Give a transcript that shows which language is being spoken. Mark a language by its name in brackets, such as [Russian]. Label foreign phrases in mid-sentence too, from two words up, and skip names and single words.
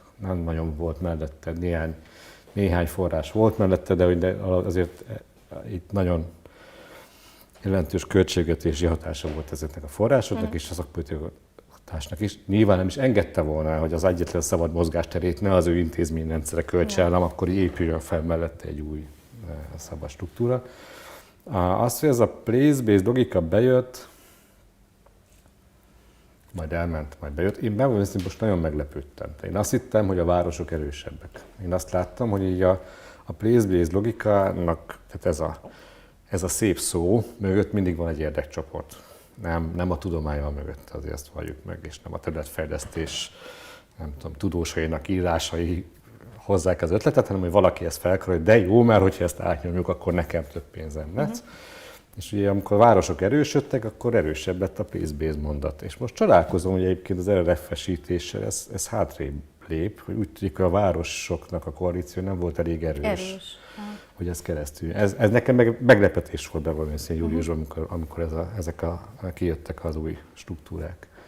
[Hungarian] Nem nagyon volt mellette, néhány forrás volt mellette, de azért itt nagyon jelentős költségvetési hatása volt ezeknek a forrásoknak, és a szakpolitika is. Nyilván nem is engedte volna, hogy az egyetlen szabad mozgásterét ne az ő intézményrendszere költse el, akkor épüljön fel mellette egy új szabad struktúra. Az, hogy ez a place-based logika bejött, majd elment, majd bejött. Én bevallom, hogy most nagyon meglepődtem. Én azt hittem, hogy a városok erősebbek. Én azt láttam, hogy így a place-based logikának, tehát ez a szép szó mögött mindig van egy érdekcsoport. Nem a tudományal mögött, azért ezt valljuk meg, és nem a területfejlesztés, nem tudom, tudósainak írásai hozzák az ötletet, hanem hogy valaki ezt felkarolja, hogy de jó, mert hogyha ezt átnyomjuk, akkor nekem több pénzem lesz. És ugye amikor a városok erősödtek, akkor erősebb lett a place-based mondat. És most csodálkozom, hogy egyébként az RRF-esítéssel ez hátrébb lép, hogy úgy tudjuk, hogy a városoknak a koalíció nem volt elég erős. Hogy ez keresztül. Ez nekem meglepetés volt bevallom őszintén júliusban, amikor ezek kijöttek az új struktúrák.